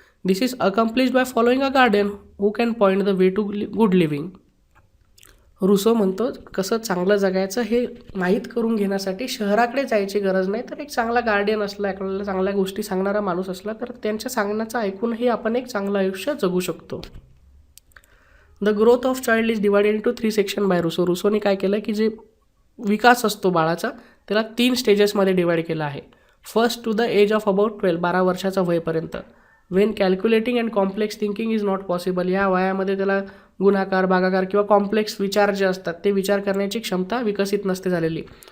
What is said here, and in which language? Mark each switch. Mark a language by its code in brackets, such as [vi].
[en] This is accomplished by following a guardian who can point the way to good living. [mr] रुसो म्हणतो कसं चांगलं जगायचं हे माहीत करून घेण्यासाठी शहराकडे जायची गरज नाही, तर एक चांगला गार्डियन असला, आपल्याला चांगल्या गोष्टी सांगणारा माणूस असला तर त्यांच्या सांगण्याचं ऐकूनही आपण एक चांगलं आयुष्य जगू शकतो. [en] The growth of child is divided into 3 section by Rousseau. [mr] रुसोने काय केलं की जे विकास असतो बाळाचा त्याला 3 स्टेजेसमध्ये डिवाइड केला आहे. [en] first to the age of about 12, [mr] 12 वर्षाचा वयपर्यंत, [en] When calculating and complex thinking is not possible. [mr] या वयामध्ये त्याला गुणाकार, भागाकार किंवा कॉम्प्लेक्स विचार जे असतात ते विचार करण्याची क्षमता विकसित नसते झालेली.